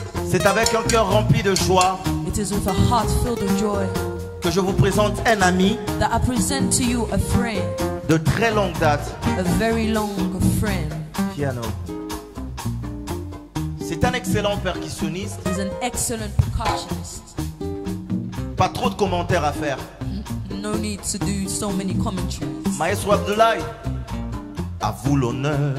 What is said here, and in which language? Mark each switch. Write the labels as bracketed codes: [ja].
[fr] C'est avec un cœur rempli de joie [en] It is with a heart filled with joy [fr] que je vous présente un ami [en] that I present to you a friend, [fr] de très longue date. [en] a very long friend. [fr] Piano. C'est un excellent percussionniste. [en] He's an excellent percussionist. [fr] Pas trop de commentaires à faire. [en] No need to do so many commentaries. [fr] Maestro Abdoulaye, à vous l'honneur.